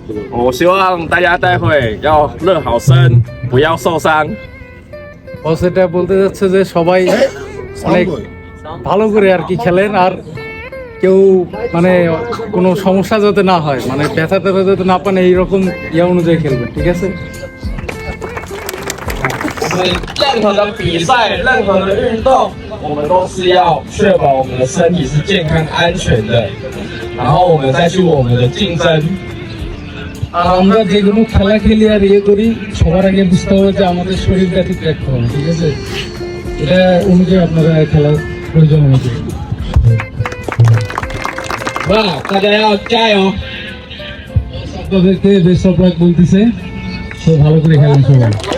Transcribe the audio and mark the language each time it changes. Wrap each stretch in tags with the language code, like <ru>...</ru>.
<zh>我希望大家待会要热好身，不要受伤。</zh> <bn>ও সেটা বলতে যাচ্ছে যে সবাই অনেক ভালো করে আর কি খেলেন, আর কেউ মানে কোনো সমস্যা যাতে না হয়, মানে ব্যথা ট্যাথা যাতে না পান, এইরকম ইয়া অনুযায়ী খেলবেন, ঠিক আছে?</bn> <zh>任何的比赛，任何的运动，我们都是要确保我们的身体是健康安全的，然后我们再去我们的竞争。</zh> <bn>আর আমরা যে কোনো খেলা খেলি আর ইয়ে করি, সবার আগে বুঝতে হবে যে আমাদের শরীরটা ঠিক রাখতে হবে, ঠিক আছে? এটা অনুযায়ী আপনারা খেলার প্রয়োজন অনুযায়ী।</bn> <zh>哇，大家要加油！</zh> <bn>আপনাদেরকে</bn> <en>best of luck</en> <bn>বলতেছে, তো ভালো করে খেলেন সবাই।</bn>